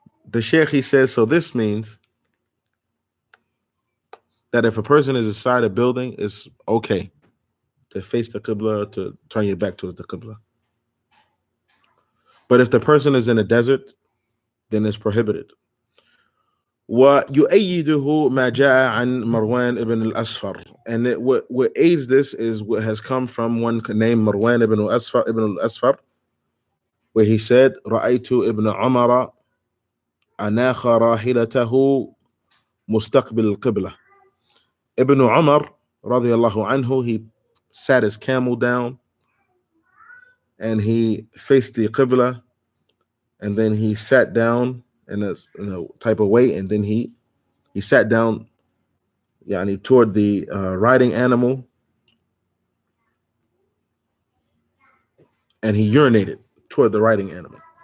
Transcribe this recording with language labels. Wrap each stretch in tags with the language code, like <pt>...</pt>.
<en>The Sheikh, he says, so this means that if a person is inside a building, it's okay to face the Qibla, to turn your back towards the Qibla. But if the person is in a desert, then it's prohibited.</en> <ar>وَيُؤَيِّدُهُ مَا جَاءَ عَنْ مَرْوَانِ ibn al-Asfar.</ar> <en>And what aids this is what has come from one named Marwan ibn al-Asfar, where he said,</en> <ar>رَأَيْتُ ibn عمر أناخ راحلته مستقبل القبلة.</ar> <en>Ibn Umar, radiyallahu anhu, he sat his camel down and he faced the Qibla, and then he sat down in a type of way, and then he sat down toward the riding animal, and he urinated toward the riding animal.</en>